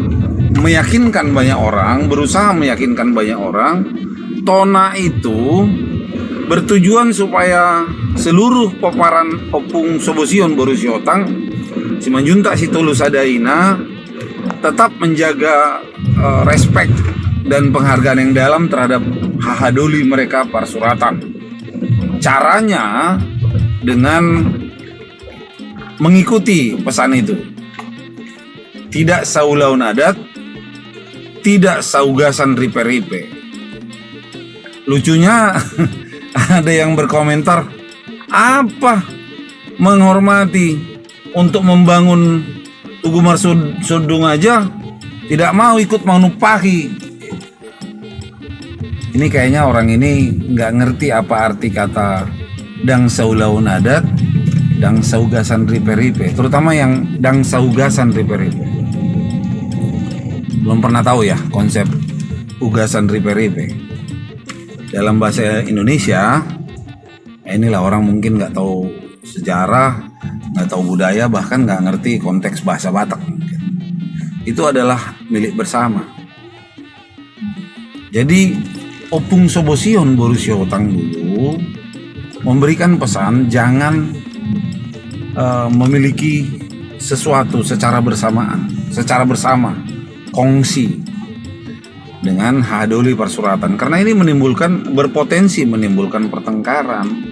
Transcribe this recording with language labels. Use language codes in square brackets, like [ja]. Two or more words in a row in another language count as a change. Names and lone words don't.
[id] meyakinkan banyak orang, berusaha meyakinkan banyak orang, Tona itu bertujuan supaya seluruh paparan Opung Sobosion Borusiotang Simanjuntak Sitolu Sadaina tetap menjaga respek dan penghargaan yang dalam terhadap hahadoli mereka Parsuratan. Caranya dengan mengikuti pesan itu. Tidak [bbc] saulaun adat, [id] tidak [bbc] saugasan ripe-ripe. [id] Lucunya ada yang berkomentar, apa menghormati untuk membangun Tugu Marsunduk aja tidak mau ikut manupahi. Ini kayaknya orang ini nggak ngerti apa arti kata [bbc] dang saulaun adat, dang saugasan ripe-ripe, [id] terutama yang [bbc] dang saugasan ripe-ripe. [id] Belum pernah tahu ya konsep [bbc] ugasan ripe-ripe. [id] Dalam bahasa Indonesia, inilah orang mungkin nggak tahu sejarah, nggak tahu budaya, bahkan nggak ngerti konteks bahasa Batak. Itu adalah milik bersama. Jadi Opung Sobosion Borusiotang dulu memberikan pesan jangan memiliki sesuatu secara bersamaan, secara bersama, kongsi dengan hahadoli Parsuratan, karena ini berpotensi menimbulkan pertengkaran.